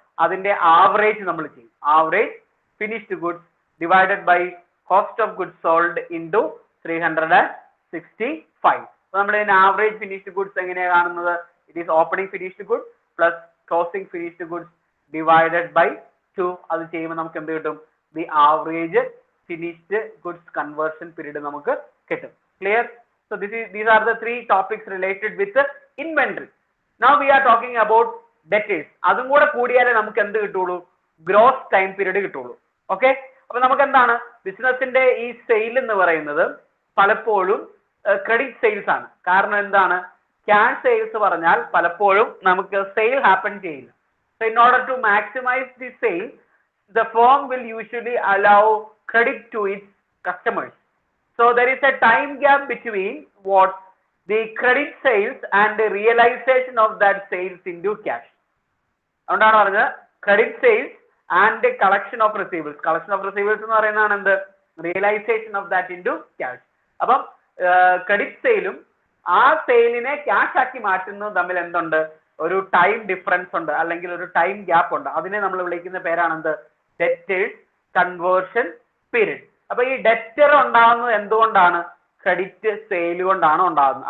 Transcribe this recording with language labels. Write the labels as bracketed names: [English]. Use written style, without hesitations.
[Malayalam] അതിന്റെ ആവറേജ് നമ്മൾ ചെയ്യും, [English] Average finished goods divided by cost of goods sold into 365. [Malayalam] അപ്പൊ നമ്മൾ ഇതിന്റെ ആവറേജ് ഫിനിഷ്ഡ് ഗുഡ്സ് എങ്ങനെയാണ് കാണുന്നത്, [English] It is opening finished goods plus closing finished goods divided by 2. [Malayalam] അത് ചെയ്യുമ്പോൾ നമുക്ക് എന്ത് കിട്ടും, [English] the average finished goods conversion period [Malayalam] നമുക്ക് കിട്ടും. [English] Clear? So these are the three topics related with inventory. Now we are talking about debtors. [Malayalam] അതും കൂടെ കൂടിയാലേ നമുക്ക് എന്ത് കിട്ടുള്ളൂ, ഗ്രോസ് ടൈം പീരീഡ് കിട്ടുള്ളൂ. ഓക്കെ, അപ്പൊ നമുക്ക് എന്താണ്, ബിസിനസിന്റെ ഈ സെയിൽ എന്ന് പറയുന്നത് പലപ്പോഴും ക്രെഡിറ്റ് സെയിൽസ് ആണ്. കാരണം എന്താണ്, ക്യാഷ് സെയിൽസ് പറഞ്ഞാൽ പലപ്പോഴും നമുക്ക് സെയിൽ ഹാപ്പൻ ചെയ്യില്ല. [English] So in order to maximize the sale, the firm will usually allow credit to its customers. So there is a time gap between what the credit sales and the realization of that sales into cash. [Malayalam] അതുകൊണ്ടാണ് പറഞ്ഞത് [English] credit sales and the collection of receivables. Collection of receivables [Malayalam] എന്ന് പറയുന്നതാണ് എന്ത്, [English] realization of that into cash. [Malayalam] അപ്പം credit സെയിലും ആ സെയിലിനെ cash ആക്കി മാറ്റുന്നതും തമ്മിൽ എന്തുണ്ട്, ഒരു ടൈം ഡിഫറൻസ് ഉണ്ട്, അല്ലെങ്കിൽ ഒരു ടൈം ഗ്യാപ്പ് ഉണ്ട്. അതിനെ നമ്മൾ വിളിക്കുന്ന പേരാണ് എന്ത്, ഡെറ്റേഴ്സ് കൺവേർഷൻ പീരീഡ്. അപ്പൊ ഈ ഡെറ്റർ ഉണ്ടാകുന്നത് എന്തുകൊണ്ടാണ്, ക്രെഡിറ്റ് സെയിൽ കൊണ്ടാണ് ഉണ്ടാകുന്നത്.